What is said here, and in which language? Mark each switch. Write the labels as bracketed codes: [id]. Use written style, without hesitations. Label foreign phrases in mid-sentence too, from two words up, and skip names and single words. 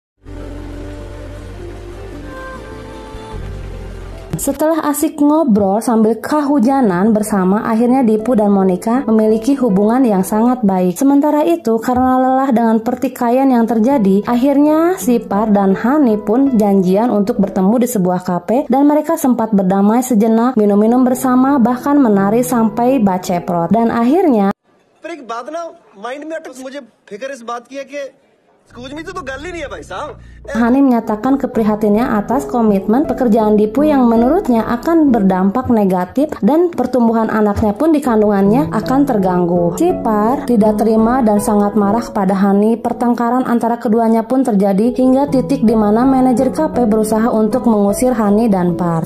[id] Setelah asik ngobrol sambil kehujanan bersama, akhirnya Dipu dan Monica memiliki hubungan yang sangat baik. Sementara itu, karena lelah dengan pertikaian yang terjadi, akhirnya si Par dan Hani pun janjian untuk bertemu di sebuah kafe dan mereka sempat berdamai sejenak, minum-minum bersama, bahkan menari sampai baceprot. Dan akhirnya [hi] पर एक बात ना माइंड में अटक मुझे फिक्र इस बात की है कि स्कूल में तो गल ही नहीं है भाई साहब. [id] Hani menyatakan keprihatinannya atas komitmen pekerjaan Dipu yang menurutnya akan berdampak negatif dan pertumbuhan anaknya pun di kandungannya akan terganggu. Si Par tidak terima dan sangat marah kepada Hani. Pertengkaran antara keduanya pun terjadi hingga titik di mana manajer kafe berusaha untuk mengusir Hani dan Par.